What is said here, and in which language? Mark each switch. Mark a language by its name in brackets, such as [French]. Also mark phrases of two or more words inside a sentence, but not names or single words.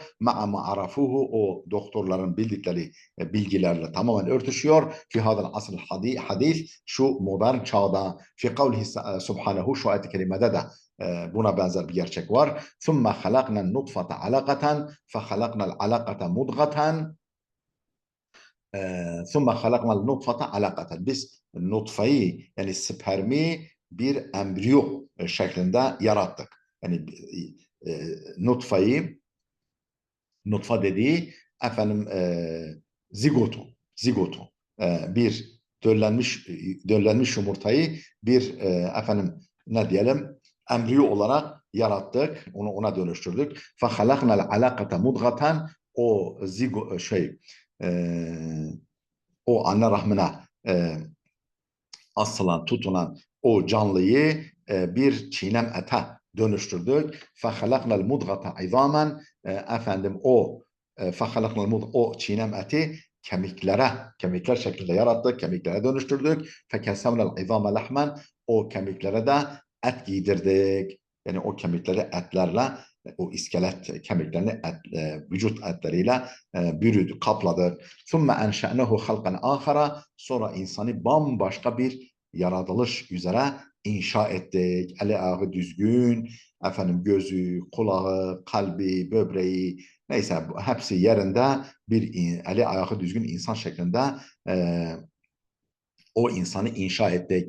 [Arabic] مع ما عرفوه, [Turkish] o doktorların bildikleri bilgilerle tamamen örtüşüyor. [Arabic] في هذا العصر الحديث, [Turkish] şu modern çağda. [Arabic] في قوله سبحانه, [Turkish] şu ayet-i kerimede de buna benzer bir gerçek var. [Arabic] ثم خلقنا النطفة علقة فخلقنا العلقة مضغة ثُمَّ خَلَقْنَا النُّطْفَةَ عَلَقَةً. [Turkish] Biz nutfayı, yani spermi bir embriyo şeklinde yarattık. Yani nutfa dediği zigotu, bir döllenmiş yumurtayı bir ne diyelim, embriyo olarak yarattık, ona dönüştürdük. [Arabic] فَخَلَقْنَا الْعَلَقَةَ مُدْغَةً, [Turkish] o o anne rahmine asılan, tutunan o canlıyı bir çiğnem ete dönüştürdük. [Arabic] فَخَلَقْنَا الْمُدْغَةَ عِظَامًا, [Turkish] o çiğnem eti kemikler şeklinde yarattık, kemiklere dönüştürdük. [Arabic] فَكَسَوْنَا الْعِظَامَ لَحْمًا, [Turkish] o kemiklere de et giydirdik. Yani o kemikleri etlerle, o iskelet kemiklerini vücut etleriyle bürüdü, kapladı. [Arabic] ثُمَّ أَنْشَأْنَهُ خَلْقًا آخَرَ, [Turkish] sonra insanı bambaşka bir yaratılış üzere inşa ettik. Eli ayağı düzgün, gözü, kulağı, kalbi, böbreği, neyse hepsi yerinde bir eli ayağı düzgün insan şeklinde o insanı inşa ettik.